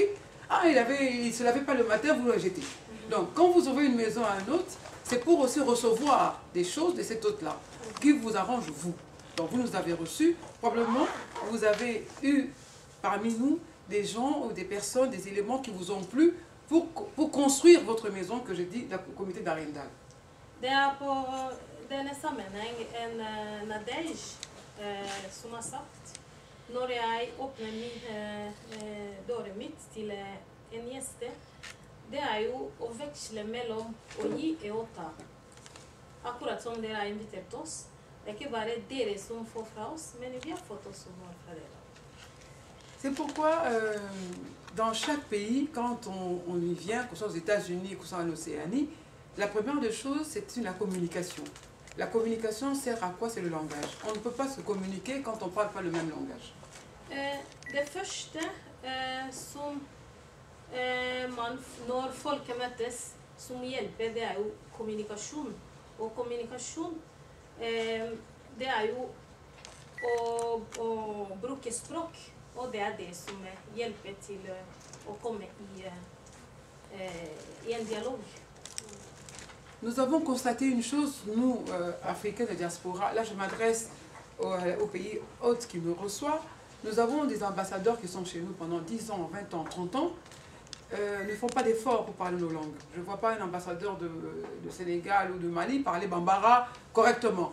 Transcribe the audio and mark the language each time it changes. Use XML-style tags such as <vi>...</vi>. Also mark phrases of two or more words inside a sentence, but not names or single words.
<fr>Ah, il ne se lavait pas le matin, vous le jetez. Donc, quand vous ouvrez une maison à un hôte, c'est pour aussi recevoir des choses de cet hôte-là, qui vous arrange vous. Donc, vous nous avez reçus. Probablement, vous avez eu parmi nous des gens ou des personnes, des éléments qui vous ont plu pour construire votre maison, que j'ai dit, le comité d'Arendal.</fr> <no>Det på denne sammenheng en Nadej som har sagt når jeg åpner døren mitt til en gjeste, det jo å veksle mellom å gi og å ta. Akkurat som dere har invitert oss. Det ikke bare dere som får fra oss, men vi har fått også noe fra dere.</no> <fr>C'est pourquoi dans chaque pays, quand on y vient, que ce soit aux États-Unis, que ce soit en Océanie, la première des choses, c'est la communication. La communication sert à quoi? C'est le langage. On ne peut pas se communiquer quand on ne parle pas le même langage.</fr> <no>Det første som når folk møtes, som hjelper, det jo kommunikasjon. Og kommunikasjon, det jo å bruke språk, og det det som hjelper til å komme i en dialog.</no> <fr>Nous avons constaté une chose, nous, Africains de diaspora, là je m'adresse aux pays hôtes qui nous reçoivent, nous avons des ambassadeurs qui sont chez nous pendant 10 ans, 20 ans, 30 ans, ne font pas d'efforts pour parler nos langues. Je ne vois pas un ambassadeur de Sénégal ou de Mali parler bambara correctement.</fr>